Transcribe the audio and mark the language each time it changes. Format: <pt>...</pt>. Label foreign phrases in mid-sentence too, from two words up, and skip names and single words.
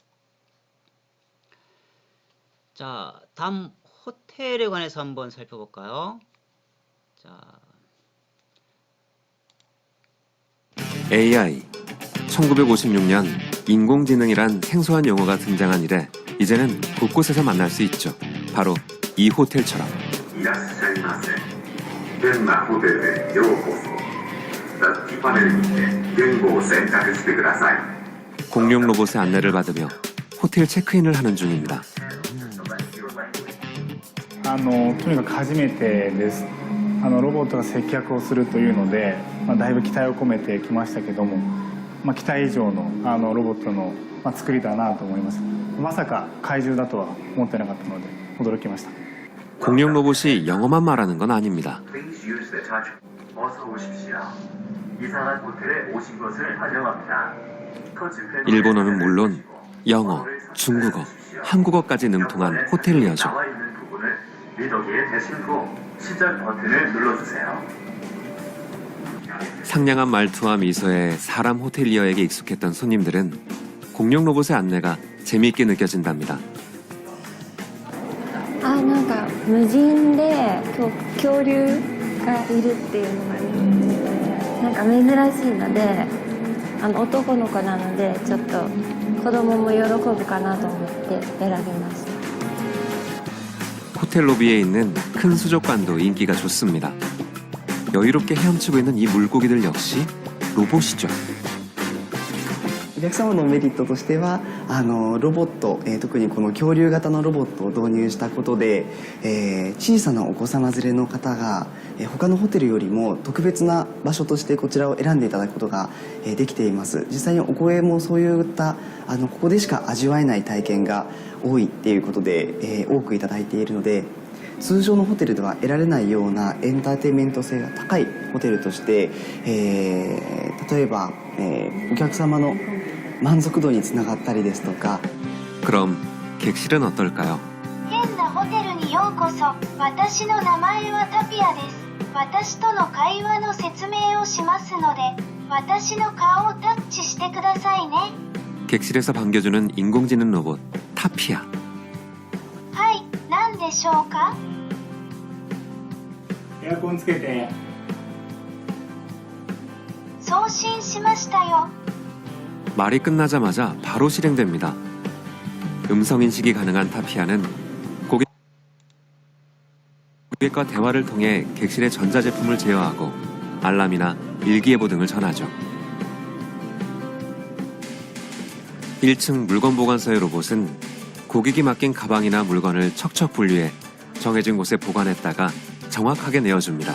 <ko>자, 다음 호텔에 관해서 한번 살펴볼까요? 자, AI. 1956년 인공지능이란 생소한 용어가 등장한 이래 이제는 곳곳에서 만날 수 있죠. 바로 이 호텔처럼.</ko> <ja>いらっしゃいませ。変なホテルへようこそ。タッチパネルにて言語を選択してください。</ja> <ko>공룡 로봇의 안내를 받으며 호텔 체크인을 하는 중입니다.</ko> <ja>とにかく初めてです。ロボットが接客をするというので、だいぶ期待を込めてきましたけども、期待以上のロボットの、作りだなと思います。まさか怪獣だとは思ってなかったので驚きました。</ja> <ko>공룡 로봇이 영어만 말하는 건 아닙니다.</ko> <en>Please use the touch.</en> <ko>어서 오십시오. 이상한 호텔에 오신 것을 환영합니다. 일본어는 물론 영어, 중국어, 한국어까지 능통한 호텔리어죠. 나와 있는 부분을 리더기에 대신 후 시작 버튼을 눌러주세요. 상냥한 말투와 미소에 사람 호텔리어에게 익숙했던 손님들은 공룡 로봇의 안내가 재미있게 느껴진답니다.</ko> <ja>なんか無人で恐竜がいるっていうのがなんか珍しいので男の子なのでちょっと子供も喜ぶかなと思って選びました。</ja> <ko>호텔 로비에 있는 큰 수족관도 인기가 좋습니다. 여유롭게 헤엄치고 있는 이 물고기들 역시 로봇이죠.</ko> <ja>お客様のメリットとしてはロボット、特にこの恐竜型のロボットを導入したことで、小さなお子様連れの方が、他のホテルよりも特別な場所としてこちらを選んでいただくことが、できています。実際にお声もそういったここでしか味わえない体験が多いっていうことで、多くいただいているので通常のホテルでは得られないようなエンターテインメント性が高いホテルとして、例えば、お客様の満足度につながったりですとか</ja> <ko>그럼 객실은 어떨까요?</ko> <ja>変なホテルにようこそ。私の名前はタピアです。私との会話の説明をしますので、私の顔をタッチしてくださいね。</ja> <ko>객실에서 반겨주는 인공지능 로봇 타피아.</ko> <ja>はい、何でしょうか？エアコンつけて。送信しましたよ。</ja> <ko>말이 끝나자마자 바로 실행됩니다. 음성 인식이 가능한 타피아는 고객과 대화를 통해 객실의 전자제품을 제어하고 알람이나 일기예보 등을 전하죠. 1층 물건 보관소의 로봇은 고객이 맡긴 가방이나 물건을 척척 분류해 정해진 곳에 보관했다가 정확하게 내어줍니다.</ko>